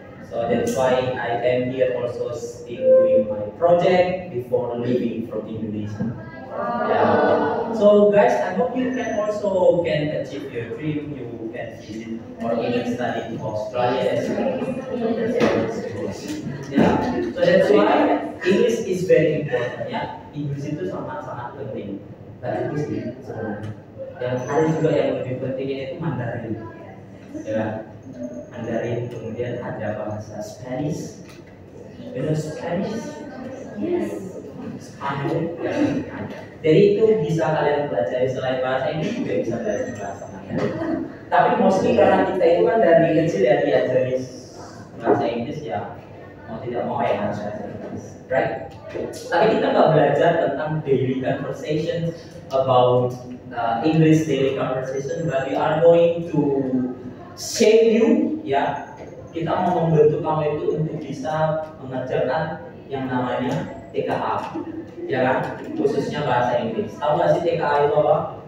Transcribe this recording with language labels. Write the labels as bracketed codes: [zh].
[en] So that's why I am here also still doing my project before leaving from Indonesia. Yeah. So guys, I hope you can also achieve your dream. You can visit or even study in Australia as well. Yeah. So that's why English is very important. [id] Ya, English itu sangat-sangat penting. Tapi sih sebenarnya. Yang ada juga yang lebih pentingnya itu Mandarin. Ya, Mandarin, kemudian ada bahasa Spanish. [en] You know Spanish? Yes. [id] Spanyol. Ya. Jadi itu bisa kalian pelajari selain bahasa Inggris juga bisa belajar bahasa Mandarin. Tapi mostly karena kita itu kan dari kecil ya diajari bahasa Inggris ya mau tidak mau ya harus bahasa Inggris, right? Tapi kita nggak belajar tentang [en] daily conversation about English daily conversation, but we are going to shape you, [id] ya. Kita mau membentuk kamu itu untuk bisa mengerjakan yang namanya TKA, ya kan? Khususnya bahasa Inggris. Tahu nggak sih TKA itu apa?